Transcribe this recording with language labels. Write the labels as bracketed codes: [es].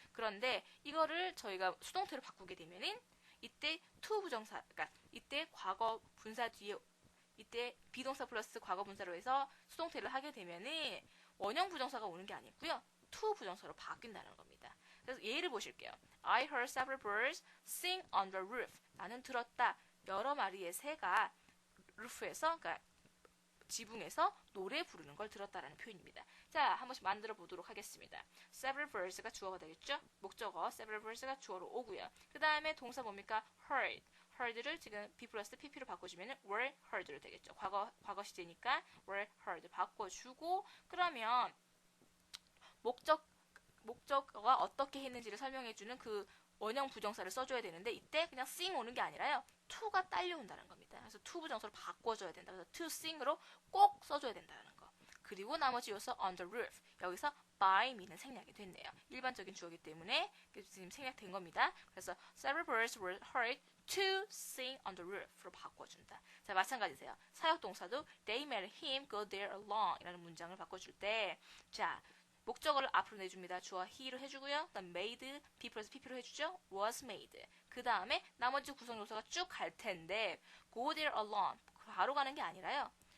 [ko] 그런데 이거를 저희가 수동태로 바꾸게 되면은 이때 to 부정사, 그러니까 이때 과거 분사 뒤에 이때 비동사 플러스 과거 분사로 해서 수동태를 하게 되면은 원형 부정사가 오는 게 아니고요. to 부정사로 바뀐다는 겁니다. 그래서 예를 보실게요. [en] I heard several birds sing on the roof. [ko] 나는 들었다. 여러 마리의 새가 루프에서, 그러니까 지붕에서 노래 부르는 걸 들었다라는 표현입니다. 자, 한 번씩 만들어 보도록 하겠습니다. several birds가 주어가 되겠죠? 목적어 several birds가 주어로 오고요. 그 다음에 동사 뭡니까? heard를 지금 be 플러스 pp로 바꿔주면 were heard로 되겠죠. 과거 시제니까 [en] were heard [ko] 바꿔주고 그러면 목적어가 어떻게 했는지를 설명해주는 그 원형 부정사를 써줘야 되는데 이때 그냥 sing 오는 게 아니라요. to가 딸려온다는 겁니다. 그래서 to 부정사로 바꿔줘야 된다. 그래서 to sing으로 꼭 써줘야 된다는 거. 그리고 나머지 요소 on the roof. 여기서 by me는 생략이 됐네요. 일반적인 주어이기 때문에 지금 생략된 겁니다. 그래서 [en] several birds were heard to sing on the roof로 [ko] 바꿔준다. 자, 마찬가지세요. 사역동사도 [en] they made him go there alone [ko] 이라는 문장을 바꿔줄 때 자, 목적어를 앞으로 내줍니다. 주어 he로 해주고요. 그다음 made, be 플러스 pp로 해주죠. [en] was made. [ko] 그 다음에 나머지 구성 요소가 쭉 갈 텐데 go there alone 바로 가는 게 아니라요.